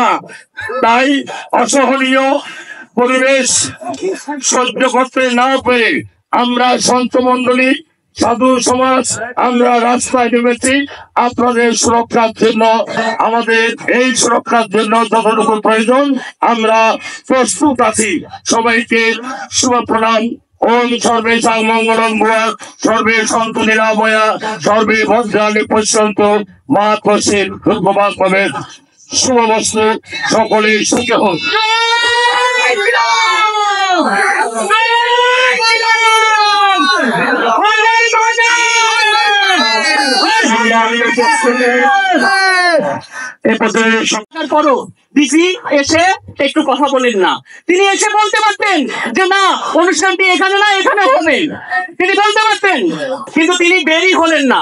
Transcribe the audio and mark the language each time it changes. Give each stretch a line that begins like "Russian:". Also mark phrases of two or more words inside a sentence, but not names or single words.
Bangla: তাই অসহনীয় পরিবেশ সহ্য করতে না পেরে আমরা সন্ত মন্ডলী সাধু সমাজ আমরা রাস্তায় নেমেছি আপনাদের সুরক্ষার জন্য। আমাদের এই সুরক্ষার জন্য যতটুকু প্রয়োজন আমরা প্রস্তুত আছি। সবাইকে শুভ প্রণাম।
Sanskrit: ओम सर्वेशां मङ्गलं भूयात्, सर्वे सन्तु निरामया, सर्वे भद्राणि पश्यन्तु मा कश्चित् दुर्गमाः भवेत्।
Bangla: শুভমস্তু, সকলে সুখী হোক। করো ডিসি এসে একটু কথা বলেন না, তিনি এসে বলতে পারতেন যে না অনুষ্ঠানটি এখানে না এখানে হবে, তিনি বলতে পারতেন, কিন্তু তিনি বেরই হলেন না।